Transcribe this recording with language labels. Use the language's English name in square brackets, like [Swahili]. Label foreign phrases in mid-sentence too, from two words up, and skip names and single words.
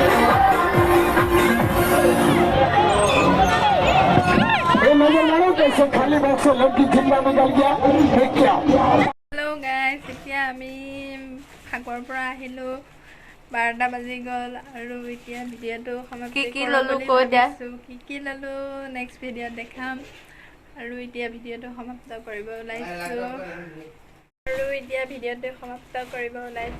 [Hindi] नजर मारो कैसे खाली बैग से लड़की जिंदा निकल गया, है क्या? [English] hello guys, [Assamese] এতিয়া আমি ফাকুৱাৰ পৰা আহিলোঁ, 12টা বাজি গ'ল আৰু এতিয়া ভিডিঅ'টো সমাপ্তি ল'লোঁ। কি ল'লোঁ [English] next video [Assamese] দেখাম। আৰু এতিয়া ভিডিঅ'টো সমাপ্ত কৰিব ওলাইছোঁ।